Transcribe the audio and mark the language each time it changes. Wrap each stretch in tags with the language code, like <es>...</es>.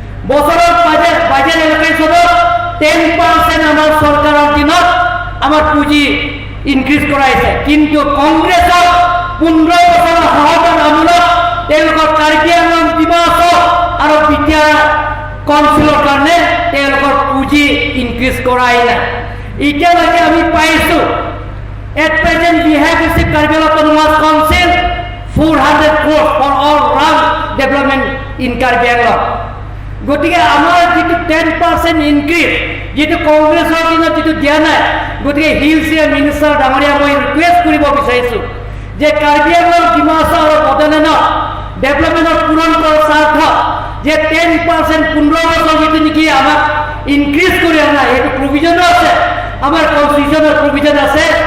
<as>বছৰৰ বাজেট এলকেশ্যনত 10% আমাৰ চৰকাৰৰ দিনত আমাৰ পুঁজি ইনক্ৰিজ কৰা হৈছে। কিন্তু কংগ্ৰেছৰ 15 বছৰৰ সাহসৰ আমোলত তেওঁলোকৰ কাৰ্বি আংলং ডিমা হাছাও আৰু বিটিআৰ কাউন্সিলৰ কাৰণে তেওঁলোকৰ পুঁজি ইনক্ৰিজ কৰাই নাই। এতিয়ালৈকে আমি পাইছোঁ,</as> <en>at present we have received Karbi Anglong Autonomous Council 400 crores for all round development in Karbi Anglong.</en> <as>গতিকে আমাৰ যিটো 10% ইনক্ৰিজ, যিটো কংগ্ৰেছৰ দিনত যিটো দিয়া নাই, গতিকে হিলছ মিনিষ্টাৰ ডাঙৰীয়া মই ৰিকুৱেষ্ট কৰিব বিচাৰিছোঁ যে কাৰ্বি আংলং ডিমা হাছাও আৰু বড়োলেণ্ডৰ ডেভেলপমেণ্টৰ পূৰণ কৰাৰ স্বাৰ্থত যে 10% 15 বছৰ যিটো নেকি আমাক ইনক্ৰিজ কৰি অনা, সেইটো প্ৰভিজনো আছে, আমাৰ কনষ্টিটিউশ্যনৰ প্ৰভিজন আছে।</as>